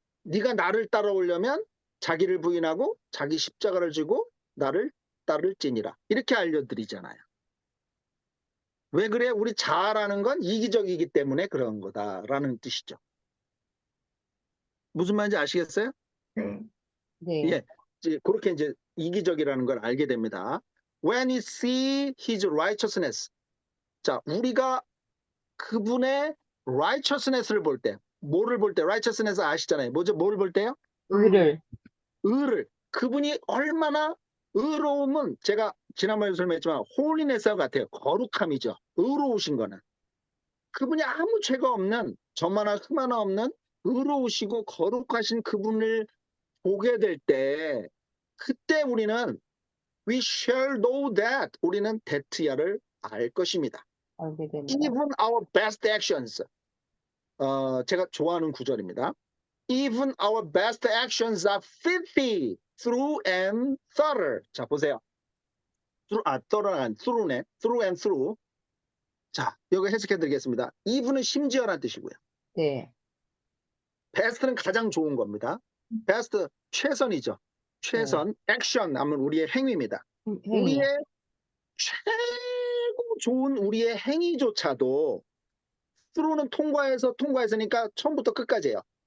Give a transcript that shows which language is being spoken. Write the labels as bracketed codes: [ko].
[ko] 네가 나를 따라오려면 자기를 부인하고 자기 십자가를 지고 나를 따를지니라. 이렇게 알려드리잖아요. 왜 그래? 우리 자아라는 건 이기적이기 때문에 그런 거다라는 뜻이죠. 무슨 말인지 아시겠어요? 네. 네. 예, 그렇게 이제 이기적이라는 걸 알게 됩니다. [en] When we see his righteousness. [ko] 자, 우리가 그분의 righteousness를 볼 때, 뭐를 볼 때? righteousness 아시잖아요. 뭐죠? 뭘 볼 때요? 의를. 의를. 그분이 얼마나 의로움은 제가 지난번에 설명했지만 holiness와 같아요. 거룩함이죠. 의로우신 거는. 그분이 아무 죄가 없는 점 하나 흠 하나 없는 의로우시고 거룩하신 그분을 보게 될 때 그때 우리는 [en] we shall know that [ko] 우리는 대트야를 알 것입니다. 알게 됩니다. [en] Even our best actions. [ko] 제가 좋아하는 구절입니다. [en] Even our best actions are filthy through and thorough. [ko] 자, 보세요. through네. [en] through and through. [ko] 자, 여기 해석해 드리겠습니다. even은 심지어란 뜻이고요. 네. best는 가장 좋은 겁니다. best 최선이죠. 최선, action 하면 우리의 행위입니다. 행위. 우리의 최고 좋은 우리의 행위조차도 through는 통과했으니까 처음부터 끝까지예요.